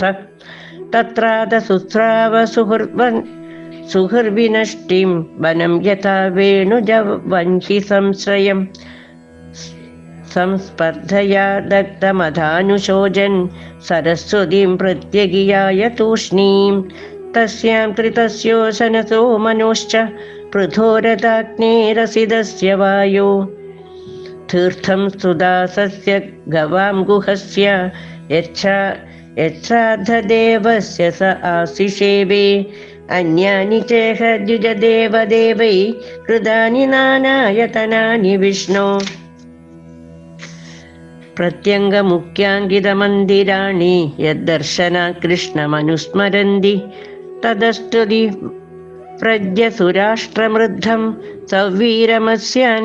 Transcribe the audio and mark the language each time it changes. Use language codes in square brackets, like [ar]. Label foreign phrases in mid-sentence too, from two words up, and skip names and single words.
[sa] तत्रादसुस्राव सुहृर्विनष्टिं वनं यथा वेणुजवंहि संश्रयम् संस्पर्धया दग्धमधानुशोचन् सरस्वतीं प्रत्यगियाय तूष्णीं. तस्यां कृतस्योशनसो मनोश्च पृथोरताग्नेरसिदस्य वायो. തീർത്ഥം സുദാസസ്യ ഗവാം ഗുഹസ്യ യച്ഛാധദേവസ്യ സ ആസിഷേവേ അന്യാനി ചേഹ ദ്വിജദേവദേവൈ കൃതാനി നാനായതനാനി വിഷ്ണു പ്രത്യംഗമുഖ്യാങ്കിതമന്ദിരാണി യദ്ദർശനാത് കൃഷ്ണമനുസ്മരന്തി തദസ്തുതി പ്രജ്ഞസുരാഷ്ട്രമൃദ്ധം സവീരമസ്യാൻ